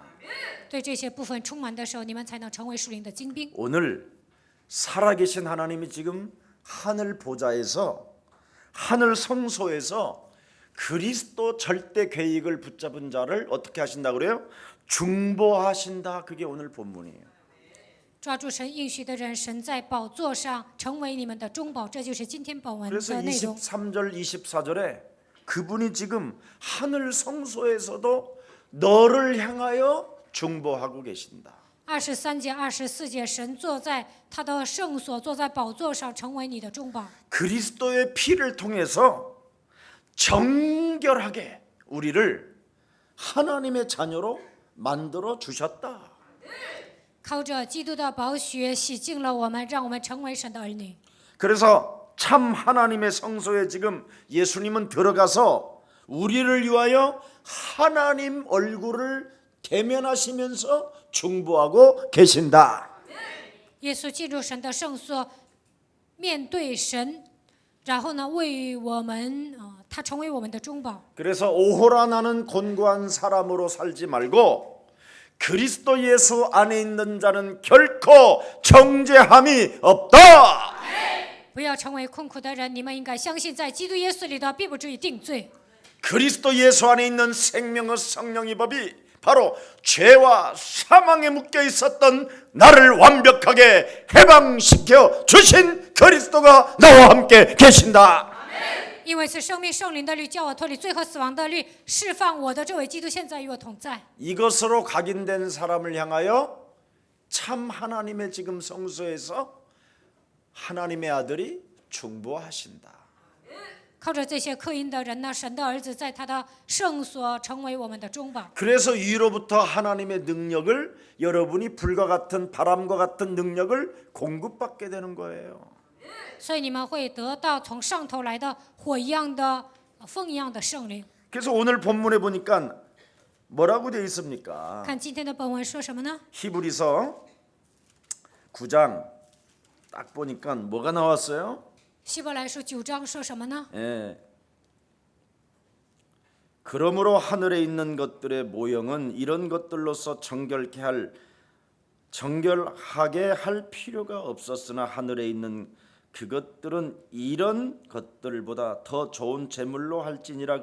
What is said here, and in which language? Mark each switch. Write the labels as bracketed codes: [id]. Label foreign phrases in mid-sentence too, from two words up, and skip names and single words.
[zh] 对这些部分充满的时候，你们才能成为属灵的精兵。 [ko] 오늘 살아계신 하나님이 지금 하늘 보좌에서 하늘 성소에서 그리스도 절대 계획을 붙잡은 자를 어떻게 하신다 그래요? 중보하신다. 그게 오늘 본문이에요. [zh] 抓住神应许的人，神在宝座上成为你们的中保，这就是今天本文 [ko] 그래서 [zh] 的内容。 [ko] 23절 24절에 그분이 지금 하늘 성소에서도 너를 향하여 중보하고 계신다. [zh] 23 节、24节，神坐在他的圣所，坐在宝座上，成为你的中保。 [ko] 그리스도의 피를 통해서 정결하게 우리를 하나님의 자녀로 만들어 주셨다. [zh] 靠着基督的宝血洗净了我们，让我们成为神的儿女。 [ko] 그래서 참 하나님의 성소에 지금 예수님은 들어가서 우리를 위하여 하나님 얼굴을 대면하시면서 중보하고 계신다. [zh] 耶稣进入神的圣所，面对神，然后呢，为我们，他成为我们的中保。 [ko] 그래서 오호라 나는 곤고한 사람으로 살지 말고 그리스도 예수 안에 있는 자는 결코 정죄함이 없다. [zh] 不要成为困苦的人，你们应该相信，在基督耶稣里的，并不至于定罪。 [ko] 그리스도 예수 안에 있는 생명의 성령의 법이 바로 죄와 사망에 묶여 있었던 나를 완벽하게 해방시켜 주신 그리스도가 나와 함께 계신다. [zh] 因为是生命圣灵的律，叫我脱离罪和死亡的律，释放我的这位基督现在与我同在。 [ko] 이것으로 각인된 사람을 향하여 참 하나님의 지금 성소에서 하나님의 아들이 중보하신다. [zh] 靠着这些刻印的人呢，神的儿子在他的圣所成为我们的中保。 [ko] 그래서 위로부터 하나님의 능력을 여러분이 불과 같은 바람과 같은 능력을 공급받게 되는 거예요. [zh] 所以你们会得到从上头来的火一样的、风一样的圣灵。 [ko] 그래서 오늘 본문에 보니까 뭐라고 되어 있습니까? [zh] 看今天的本文说什么呢？ [ko] 히브리서 9장 딱 보니까 뭐가 나왔어요? [zh] 希伯来书9章说什么呢？ [ko] 예. 그러므로 하늘에 있는 것들의 모형은 이런 것들로서 정결하게 할 필요가 없었으나 하늘에 있는 그것들은 이런 것들보다 더 좋은 제물로 할지니라.